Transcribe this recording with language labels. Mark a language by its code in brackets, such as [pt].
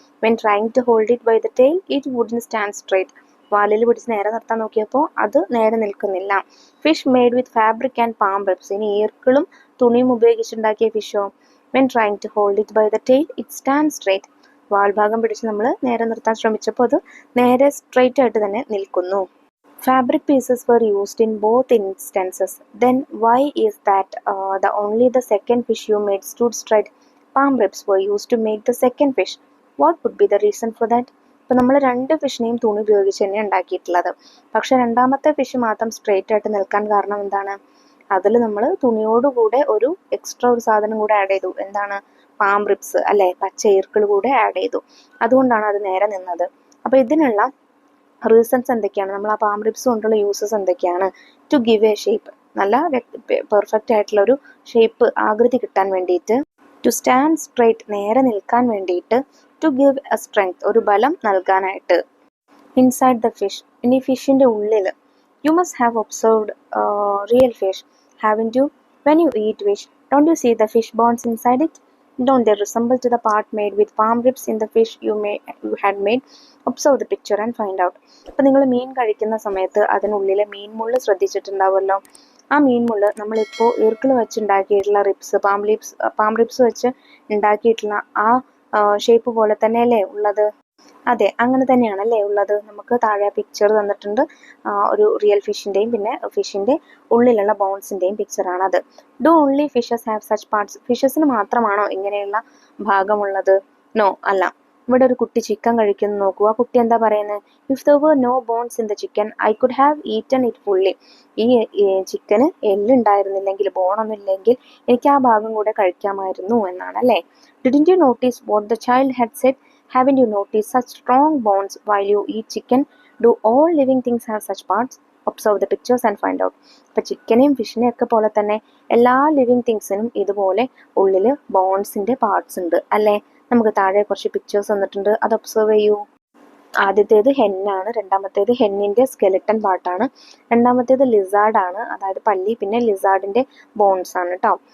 [en] When trying to hold it by the tail it wouldn't stand straight. [ml] വാലിൽ പിടിച്ച് നേരെ നിർത്താൻ നോക്കിയപ്പോൾ അത് നേരെ നിൽക്കുന്നില്ല. [en] fish made with fabric and palm ribs, [ml] ഇനി ഈർക്കിളും തുണിയും ഉപയോഗിച്ചുണ്ടാക്കിയ ഫിഷോ [en] When trying to hold it by the tail it stand straight. [ml] വാൽഭാഗം പിടിച്ച് നമ്മൾ നേരെ നിർത്താൻ ശ്രമിച്ചപ്പോൾ അത് നേരെ സ്ട്രെയിറ്റ് ആയിട്ട് തന്നെ നിൽക്കുന്നു. [en] Fabric pieces were used in both instances. Then why is that the second fish you made stood straight? Palm ribs were used to make the second fish. What would be the reason for that? [ml] ഇപ്പോൾ നമ്മൾ 2 ഫിഷിനെയും തുണി ഉപയോഗിച്ച് തന്നെ ഉണ്ടാക്കിയിട്ടുള്ളത്. പക്ഷെ രണ്ടാമത്തെ fish മാത്രം straight ആയിട്ട് നിൽക്കാൻ കാരണം എന്താണ്? അതിൽ നമ്മൾ തുണിയോടുകൂടെ ഒരു എക്സ്ട്രാ ഒരു സാധനം കൂടെ ആഡ് ചെയ്തു. എന്താണ്? പാം റിബ്സ് അല്ലേ, പച്ച ഈർക്കിൾ കൂടെ ആഡ് ചെയ്തു. അതുകൊണ്ടാണ് അത് നേരെ നിന്നത്. അപ്പോൾ ഇതിനുള്ള റീസൺസ് എന്തൊക്കെയാണ്? നമ്മൾ ആ പാം റിബ്സ് കൊണ്ടുള്ള യൂസസ് എന്തൊക്കെയാണ്? [en] to give a shape, [ml] നല്ല പെർഫെക്റ്റ് ആയിട്ടുള്ള ഒരു ഷേപ്പ്, ആകൃതി കിട്ടാൻ വേണ്ടിയിട്ട്. [en] to stand straight, [ml] നേരെ നിൽക്കാൻ വേണ്ടിയിട്ട്. [en] to give a strength, [ml] ഒരു ബലം നൽകാനായിട്ട്. [en] inside the fish, [ml] ഇനി ഫിഷിൻ്റെ ഉള്ളിൽ. [en] You must have observed real fish, haven't you? When you eat fish, don't you see the fish bones inside it? Don't they resemble to the part made with palm ribs in the fish you had made? Observe the picture and find out. [ml] അപ്പോൾ നിങ്ങൾ മീൻ കഴിക്കുന്ന സമയത്ത് അതിനുള്ളിലെ മീൻമുള്ള് ശ്രദ്ധിച്ചിട്ടുണ്ടാവുമല്ലോ. ആ മീൻമുള്ള് നമ്മളിപ്പോൾ ഈർക്കിൾ വെച്ച് ഉണ്ടാക്കിയിട്ടുള്ള palm ribs വെച്ച് ഉണ്ടാക്കിയിട്ടുള്ള ആ ഷേപ്പ് പോലെ തന്നെയല്ലേ ഉള്ളത്? അതെ, അങ്ങനെ തന്നെയാണല്ലേ ഉള്ളത്. നമുക്ക് താഴെ പിക്ചർ തന്നിട്ടുണ്ട്. ഒരു റിയൽ ഫിഷിൻ്റെയും പിന്നെ ഫിഷിൻ്റെ ഉള്ളിലുള്ള ബോൺസിൻ്റെയും പിക്ചറാണത്. [en] Do only fishes have such parts? [ml] ഫിഷസിന് മാത്രമാണോ ഇങ്ങനെയുള്ള ഭാഗമുള്ളത്? [en] No, അല്ല. [ml] ഇവിടെ ഒരു കുട്ടി ചിക്കൻ കഴിക്കുന്നു നോക്കൂ. ആ കുട്ടി എന്താ പറയുന്നത്? [en] If there were no bones in the chicken I could have eaten it fully. [ml] ഈ ചിക്കന് എല്ലുണ്ടായിരുന്നില്ലെങ്കിൽ, ബോണൊന്നും ഇല്ലെങ്കിൽ എനിക്ക് ആ ഭാഗം കൂടെ കഴിക്കാമായിരുന്നു എന്നാണ് അല്ലേ. [en] Didn't you notice what the child had said? Haven't you noticed such strong bonds while you eat chicken? Do all living things have such parts? Observe the pictures and find out. [ml] അപ്പോൾ ചിക്കനെയും ഫിഷിനെയും ഒക്കെ പോലെ തന്നെ എല്ലാ living തിങ്സിനും ഇതുപോലെ ഉള്ളിൽ ബോൺസിൻ്റെ parts ഉണ്ട് അല്ലേ. നമുക്ക് താഴെ കുറച്ച് പിക്ചേഴ്സ് തന്നിട്ടുണ്ട്, അത് ഒബ്സർവ് ചെയ്യൂ. ആദ്യത്തേത് ഹെന്നാണ്, രണ്ടാമത്തേത് ഹെന്നിൻ്റെ സ്കെലിട്ടൺ പാർട്ടാണ്, രണ്ടാമത്തേത് ലിസാർഡാണ്, അതായത് പല്ലി, പിന്നെ ലിസാർഡിൻ്റെ ബോൺസ് ആണ് കേട്ടോ.